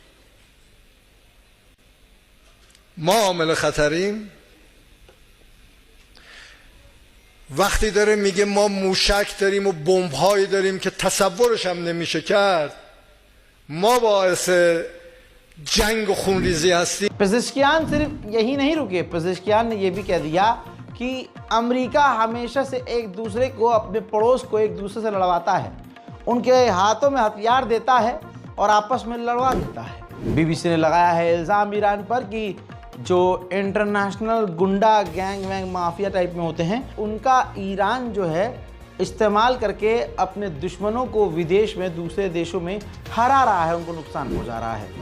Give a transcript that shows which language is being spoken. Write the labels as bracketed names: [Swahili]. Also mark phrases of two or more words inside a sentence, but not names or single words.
[Persian] ما عامل خطریم. وقتی داره میگه ما موشک داریم و بمب‌هایی داریم که تصورش هم نمیشه کرد، ما باعث جنگ و خونریزی هستی. [Hindi] पेज़ेश्कियान सिर्फ यही नहीं रुके, पेज़ेश्कियान ने यह भी कह दिया कि अमेरिका हमेशा से एक दूसरे को, अपने पड़ोस को एक दूसरे से लड़वाता है, उनके हाथों में हथियार देता है और आपस में लड़वा देता है। बीबीसी ने लगाया है इल्ज़ाम ईरान पर कि जो इंटरनेशनल गुंडा गैंग वैंग माफिया टाइप में होते हैं, उनका ईरान जो है इस्तेमाल करके अपने दुश्मनों को विदेश में, दूसरे देशों में हरा रहा है, उनको नुकसान पहुंचा रहा है।